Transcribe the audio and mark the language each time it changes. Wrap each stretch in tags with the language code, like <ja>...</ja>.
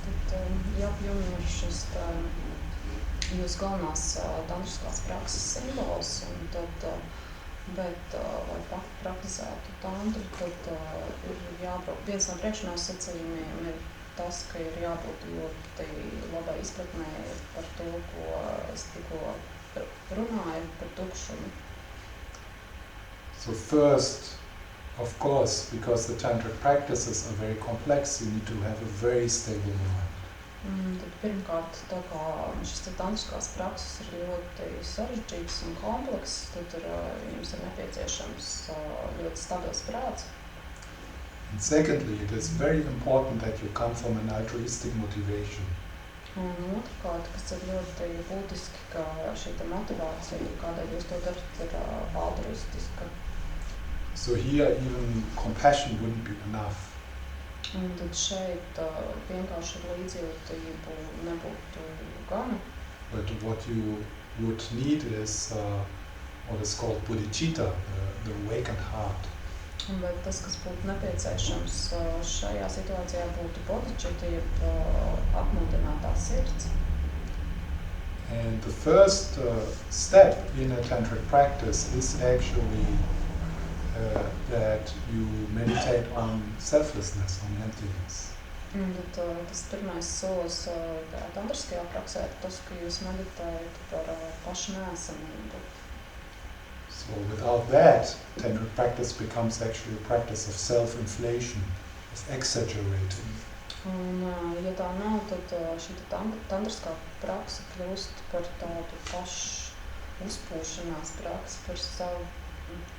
<lv>Tad Yabhyum ir šis jūsu galvenās tantriskās prakses simbols, un tad, bet, lai praktizētu tantru, tad ir jābūt, viens no priekšnosacījumiem ir tas, ka ir jābūt ļoti labai izpratnē par to, ko es tikko runāju, par tukšumu.</lv> <en>So first, of course, because the tantric practices are very complex, you need to have a very stable mind.</en> <lv>Tad pirmkārt, tā kā šis tantriskās prakses ir ļoti sarežģītas un komplekss, tad jums ir nepieciešams ļoti stabils prāts.</lv> <en>And secondly, it is very important that you come from an altruistic motivation.</en> <lv>Un otrkārt, kas ir ļoti būtiski, ka šī motivācija, kādēļ jūs to darat, ir altruistiska.</lv> <en>So here even compassion wouldn't be enough.</en> <lv>Un tad šeit vienkārši ar līdzjūtību nebūtu gana.</lv> <en>But what you would need is what is called bodhicitta, the awakened heart.</en> <lv>Bet tas, kas būtu nepieciešams šajā situācijā, būtu bodhicitta, jeb apmodinātā sirds.</lv> <en>And the first step in a tantric practice is actually that you meditate on selflessness, on emptiness.</en> <lv>Un tad tas pirmais solis tantriskajā praksē ir tas, ka jūs meditējat par pašu neesamību.</lv> <en>So without that, tantric practice becomes actually a practice of self-inflation, of exaggerating.</en> <lv>Un ja tā nav, tad šī tantriskā praksa kļūst par tādu pašu uzpūšanās praksi, par savu.</lv>